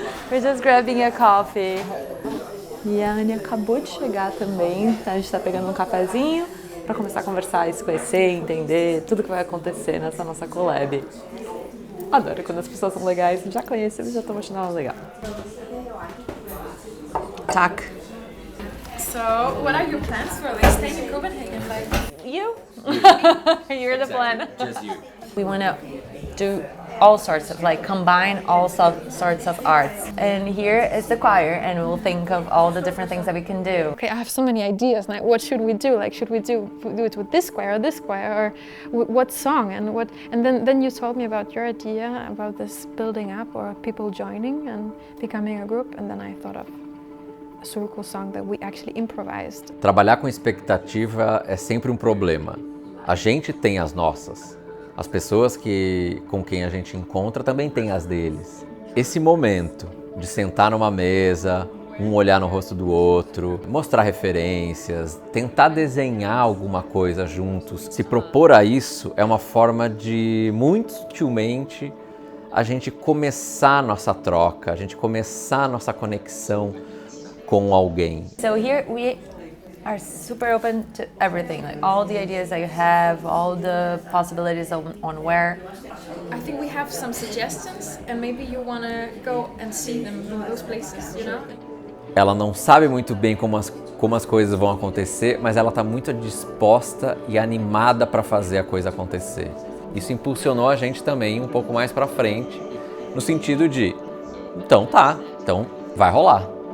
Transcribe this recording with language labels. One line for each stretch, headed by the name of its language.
English: We're just grabbing a coffee.
Portuguese: E a Anja acabou de chegar também, a gente está pegando um cafezinho para começar a conversar e se conhecer, entender tudo que vai acontecer nessa nossa collab. Adoro quando as pessoas são legais, já conheço e já estou achando ela legal.
Danish: Tak.
English: So, what are your plans for like staying in Copenhagen? Like, You? You're the plan. Just you. We want to do all sorts of, like, combine all sorts of arts. And here is the choir, and we'll think of all the different things that we can do. okay, I have so many ideas. Like, what should we do? Like, should we do it with this choir or what song and what? And then you told me about your idea about this building up or people joining and becoming a group, and then I thought of a circle song that we actually improvised.
Portuguese: Trabalhar com expectativa é sempre um problema. A gente tem as nossas. As pessoas com quem a gente encontra também têm as deles. Esse momento de sentar numa mesa, um olhar no rosto do outro, mostrar referências, tentar desenhar alguma coisa juntos, se propor a isso é uma forma de, muito sutilmente, a gente começar nossa troca, a gente começar nossa conexão com alguém.
English: So here we are super open to everything, like all the ideas that you have, all the possibilities on where. I think we have some suggestions, and maybe you want to go and see them in those places, you know?
Portuguese: Ela não sabe muito bem como as coisas vão acontecer, mas ela está muito disposta e animada para fazer a coisa acontecer. Isso impulsionou a gente também um pouco mais para frente, no sentido de, então vai rolar.